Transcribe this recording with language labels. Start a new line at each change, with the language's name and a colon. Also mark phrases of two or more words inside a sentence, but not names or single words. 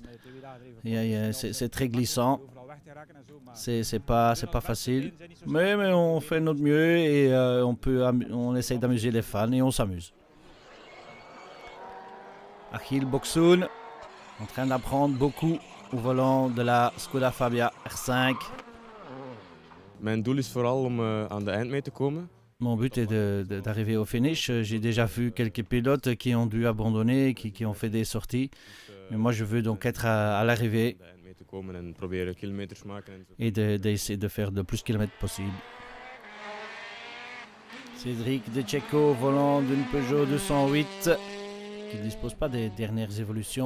French: C'est très glissant. C'est pas facile. Mais on fait notre mieux et on essaye d'amuser les fans et on s'amuse. Achille Boxoen, en train d'apprendre beaucoup au volant de la Skoda Fabia R5.
Dutch: Mijn doel is vooral om aan de eind mee te komen.
French: Mon but est d'arriver au finish. J'ai déjà vu quelques pilotes qui ont dû abandonner, qui ont fait des sorties. Mais moi, je veux donc être à l'arrivée et d'essayer de faire le plus de kilomètres possible. Cédric Dececco, volant d'une Peugeot 208, qui ne dispose pas des dernières évolutions.